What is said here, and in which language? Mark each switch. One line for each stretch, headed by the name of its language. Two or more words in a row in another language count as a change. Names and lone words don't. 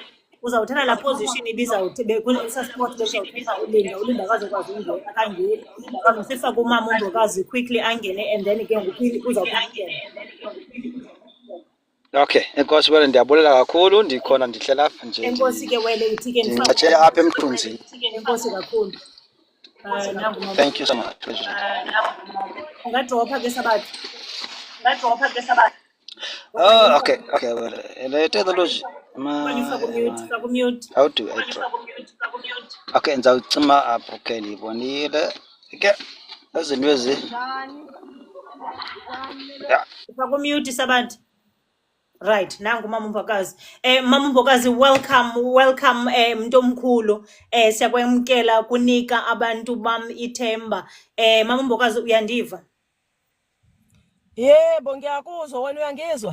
Xhosa: uzawuthatha laa position ibizawuthi sport bezawuthatha ulinda akazokwazi ungena akangeni sifake umama uMbokazi quickly angene
English: and then
Xhosa: ke ngoku uzawuphela. Okay, enkosi wele ndiyabulela kakhulu ndikhona ndihlela apha nje. Enkosi ke wele uthi ke ndingatshe apha emthunzini. Enkosi kakhulu.
English: Thank you so much.
Xhosa: Ungadropha ke Sabatha.
English: Oh, okay. Well, technology. How do I drop?
Xhosa: Okay, ndizawucima apho okay ndiyibonile. Okay. Ezinto ezi.
English: Yeah.
Xhosa: Ufakumute Sabatha. Right, nangu mama uMbokazi. Mama uMbokazi, welcome mntu omkhulu. Siyakwamkela kunika abantu bam ithemba. Mama uMbokazi uyandiva?
Zulu: Yebo ngiyakuzwa wena uyangizwa?